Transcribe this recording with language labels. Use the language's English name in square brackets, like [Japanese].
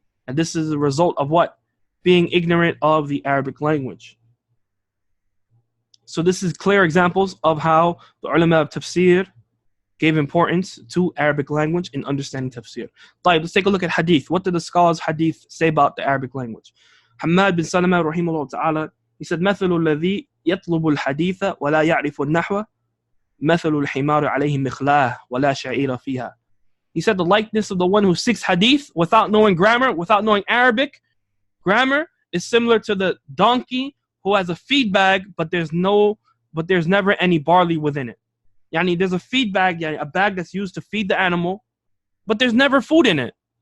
[English] And this is the result of what? Being ignorant of the Arabic language. So this is clear examples of how the ulama of tafsir gave importance to Arabic language in understanding tafsir. Let's take a look at hadith. What did the scholars hadith say about the Arabic language? [Arabic] Hammad bin Salama rahimahullah ta'ala, [English] he said, [Arabic] مَثَلُ الَّذِي يَطْلُبُ الْحَدِيثَ وَلَا يَعْرِفُ النَّحْوَ مَثَلُ الْحِمَارِ عَلَيْهِ مِخْلَاهِ وَلَا شَعِيرَ فِيهَا. [English] He said the likeness of the one who seeks hadith without knowing grammar, without knowing Arabic grammar, is similar to the donkey who has a feed bag, but there's never any barley within it. Yani there's a feed bag, a bag that's used to feed the animal, but there's never food in it.